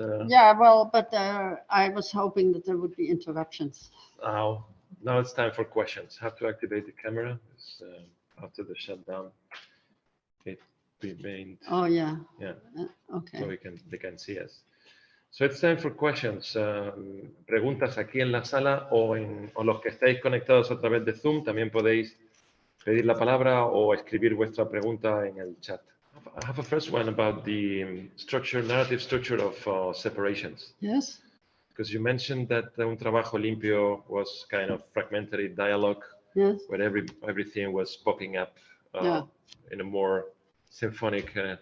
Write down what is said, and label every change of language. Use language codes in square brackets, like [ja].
[en] Yeah, well, but I was hoping that there would be interruptions. Now it's time for questions. Have to activate the camera. After the shutdown, it remained. Oh, yeah. Yeah. Okay. So they can see us. So it's time for questions. [es] Preguntas aquí en la sala o los que estáis conectados a través de Zoom, también podéis pedir la palabra o escribir vuestra pregunta en el chat. [en] I have a first one about the narrative structure of separations. Yes. Because you mentioned that Un Trabajo Limpio was kind of fragmentary dialogue, yes, where everything was popping up in a more symphonic.